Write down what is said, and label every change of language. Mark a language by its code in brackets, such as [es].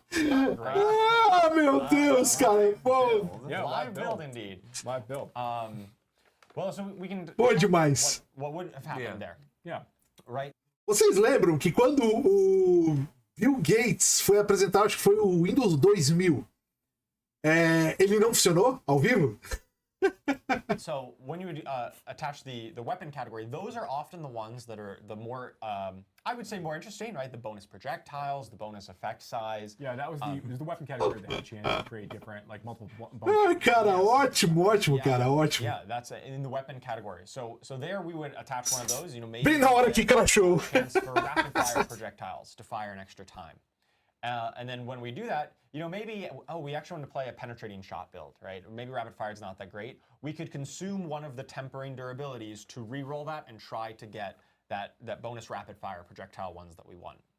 [pt] Ah, meu Deus, cara! Pô. [en] Yeah, live build indeed. Live build. Well, so we can. [pt] Pô demais. [en] What would have happened there? Yeah. Right. [pt] Vocês lembram que quando o Bill Gates foi apresentar, acho que foi o Windows 2000, ele não funcionou ao vivo? [en] So when you attach the weapon category, those are often the ones that are the more, I would say, more interesting, right? The bonus projectiles, the bonus effect size. Yeah, that was the weapon category that had a chance to create different, like multiple [pt] Ah, cara, ótimo, cara, ótimo. [en] Yeah, that's in the weapon category. So there we would attach one of those, maybe. [pt] Bem na hora que crashou. [en] Chance for rapid fire projectiles to fire an extra time. And then when we do that, maybe, we actually want to play a penetrating shot build, right? Maybe rapid fire is not that great. We could consume one of the tempering durabilities to re-roll that and try to get that bonus rapid fire projectile ones that we want.